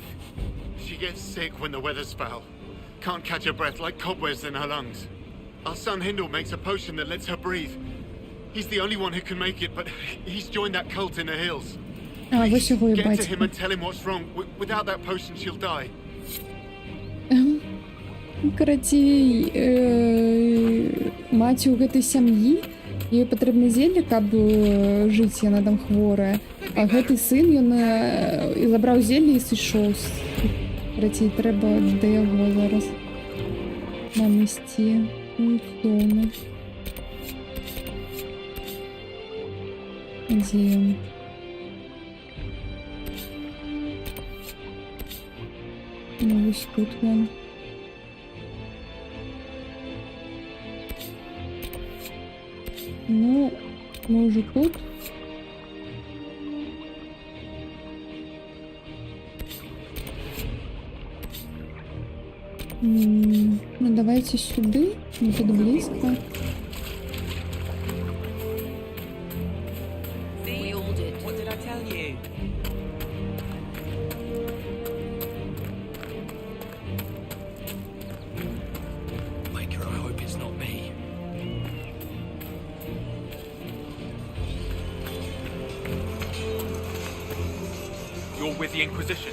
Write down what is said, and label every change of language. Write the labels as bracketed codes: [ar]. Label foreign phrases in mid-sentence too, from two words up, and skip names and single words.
[en] She gets sick when the weather's foul. Can't catch her breath like cobwebs in her lungs. Our son Hindle makes a potion that lets her breathe. He's the only one who can make it, but he's joined that cult in the hills. Please, get to him and tell him what's wrong. Without that potion, she'll die. [be] Карацей, маці ў гэтай сям'і, ёй патрэбна зелле, каб жыць, яна там хворая. А гэты сын, ён і забраў зелле і сышоў. Карацей, трэба да яго зараз нам ісці. Дома. Дзе ён? Ну, вось тут ён. Ну, [ru] мы уже тут. Ну, давайте сюда. Ну, тут близко. [en] We all did. What did I tell you? Maker, I hope it's not me. You're with the Inquisition.